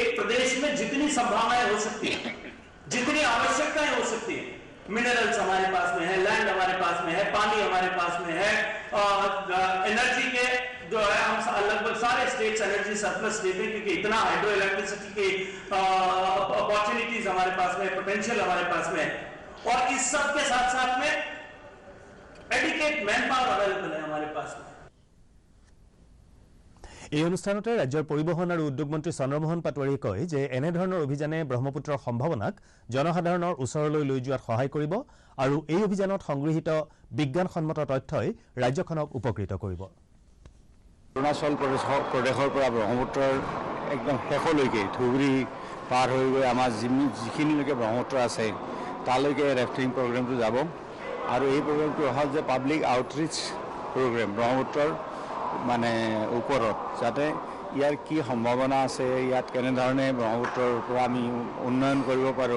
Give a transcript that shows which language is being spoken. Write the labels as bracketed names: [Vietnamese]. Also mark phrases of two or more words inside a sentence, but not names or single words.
[Hindi] प्रदेश में जितनी संभावनाएं हो सकती है, जितनी आवश्यकताएं हो सकती है, मिनरल्स हमारे पास में है, लैंड हमारे पास में है, पानी हमारे पास में है, एनर्जी के जो है हम लगभग सारे [English] states energy surplus state [Hindi] है, क्योंकि इतना [English] hydro electricity [Hindi] की अपॉर्चुनिटीज हमारे पास में, पोटेंशियल हमारे पास में है, और इस सब के साथ साथ में [English] adequate man power available [Hindi] है हमारे पास में। [Assamese] এই অনুষ্ঠানতে ৰাজ্যৰ পৰিবহণ আৰু উদ্যোগ মন্ত্ৰী চন্দ্ৰমোহন পাটোৱাৰীয়ে কয় যে এনেধৰণৰ অভিযানে ব্ৰহ্মপুত্ৰৰ সম্ভাৱনাক জনসাধাৰণৰ ওচৰলৈ লৈ যোৱাত সহায় কৰিব আৰু এই অভিযানত সংগৃহীত বিজ্ঞানসন্মত তথ্যই ৰাজ্যখনক উপকৃত কৰিব। অৰুণাচল প্ৰদেশৰ পৰা ব্ৰহ্মপুত্ৰৰ একদম শেষলৈকে ধুবুৰী পাৰ হৈ গৈ আমাৰ যিখিনিলৈকে ব্ৰহ্মপুত্ৰ আছে তালৈকে [English] rafting programটো [Assamese] যাব আৰু এই প্ৰগ্ৰেমটো হ'ল যে [English] public outreach program [Assamese] ব্ৰহ্মপুত্ৰৰ মানে ওপৰত, যাতে ইয়াৰ কি সম্ভাৱনা আছে, ইয়াত কেনেধৰণে ব্ৰহ্মপুত্ৰৰ পৰা আমি উন্নয়ন কৰিব পাৰোঁ।